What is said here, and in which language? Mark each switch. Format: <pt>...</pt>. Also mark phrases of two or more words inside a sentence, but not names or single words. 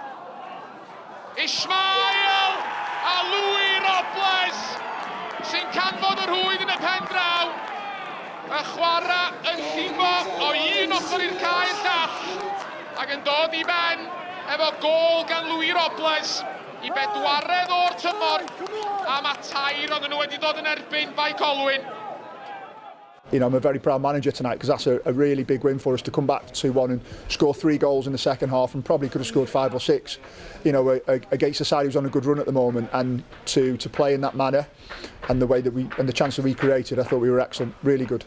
<cy>Ismail a Louis Robles sy'n canfod y rhwyd yn y pen draw. Y chwarae yn llifo o un ochr i'r cae i'r llall ac yn dod i ben efo gol gan Louis Robles i bedwaredd o'r tymor a mae tair oedd nhw wedi dod yn erbyn Bae Colwyn.</cy> <en>You know, I'm a very proud manager tonight because that's a really big win for us to come back 2-1 and score 3 goals in the second half and probably could have scored 5 or 6, you know, against a side who's on a good run at the moment, and to play in that manner and the way that the chance that we created, I thought we were excellent, really good.</en>